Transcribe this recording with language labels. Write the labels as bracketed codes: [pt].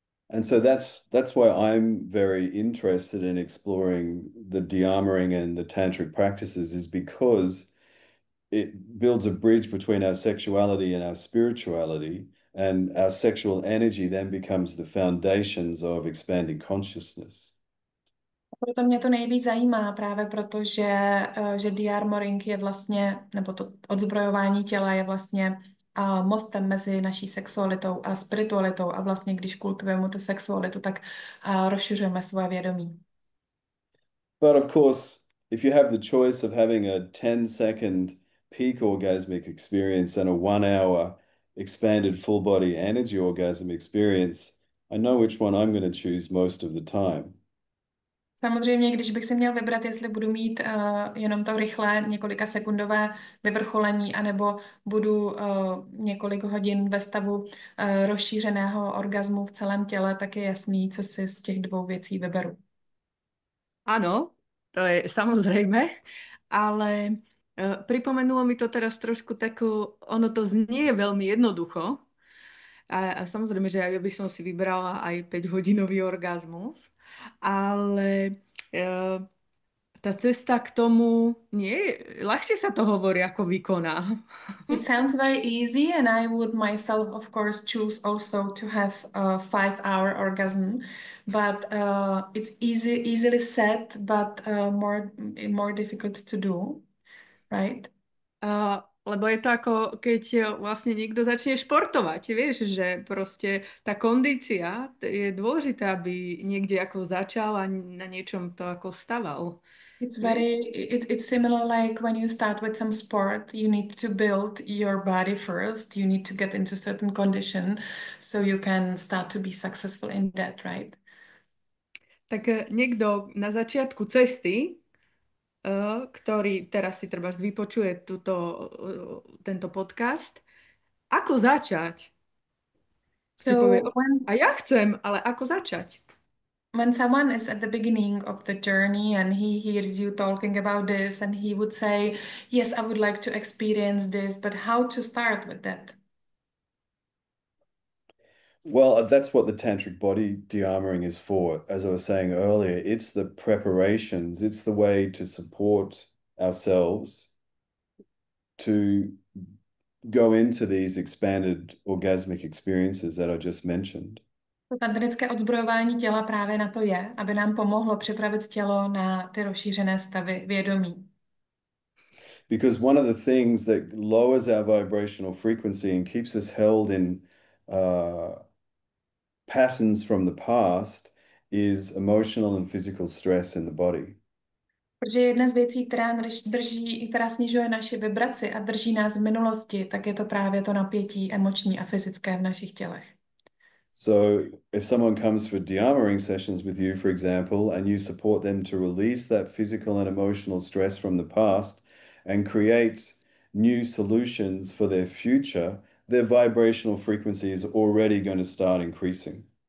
[en] And so that's why I'm very interested in exploring the de-armoring and the tantric practices, is because it builds a bridge between our sexuality and our spirituality, and our sexual energy then becomes the foundations of expanding consciousness. [cs] Proto mě to nejvíc zajímá, právě proto, že de-armoring je vlastně, nebo to odzbrojování těla je vlastně mostem mezi naší sexualitou a spiritualitou a vlastně, když kultivujeme tu sexualitu, tak rozšiřujeme svoje vědomí. [en] But of course, if you have the choice of having a 10-second peak orgasmic experience and a 1 hour expanded full body energy orgasm experience, I know which one I'm going to choose most of the time. [cs] Samozřejmě, když bych si měl vybrat, jestli budu mít jenom to rychlé několika sekundové vyvrcholení, anebo budu několik hodin ve stavu rozšířeného orgazmu v celém těle, tak je jasný, co si z těch dvou věcí vyberu. [sk] Áno, to je samozrejme, ale pripomenulo mi to teraz trošku takú, ono to znie veľmi jednoducho a samozrejme, že ja by som si vybrala aj 5-hodinový orgazmus, ale tá cesta k tomu nie je, ľahšie sa to hovorí, ako vykoná. [en] It sounds very easy, and I would myself, of course, choose also to have a 5 hour orgasm, but it's easily said, but more difficult to do, right? [sk] Lebo je to ako keď vlastne niekto začne športovať, vieš, že proste tá kondícia je dôležité, aby niekde ako začal a na niečom to ako staval. [en] It's similar like when you start with some sport, you need to build your body first. You need to get into certain condition so you can start to be successful in that, right? [sk] Tak niekto na začiatku cesty, ktorý teraz si treba vypočuje tento podcast, ako začať? Si povie, [en] So when [sk] a ja chcem, ale ako začať? [en] when someone is at the beginning of the journey and he hears you talking about this and he would say, yes, I would like to experience this, but how to start with that? Well, that's what the tantric body de-armoring is for. As I was saying earlier, it's the preparations, it's the way to support ourselves to go into these expanded orgasmic experiences that I just mentioned. [cs] To tantrické odzbrojování těla právě na to je, aby nám pomohlo připravit tělo na ty rozšířené stavy vědomí. [en] Because one of the things that lowers our vibrational frequency and keeps us held in patterns from the past is emotional and physical stress in the body. [cs] Protože jedna z věcí, která snižuje naši vibraci a drží nás v minulosti, tak je to právě to napětí emoční a fyzické v našich tělech. [en] So if someone comes for de-armoring sessions with you, for example, and you support them to release that physical and emotional stress from the past and create new solutions for their future, their vibrational frequency is already going to start increasing.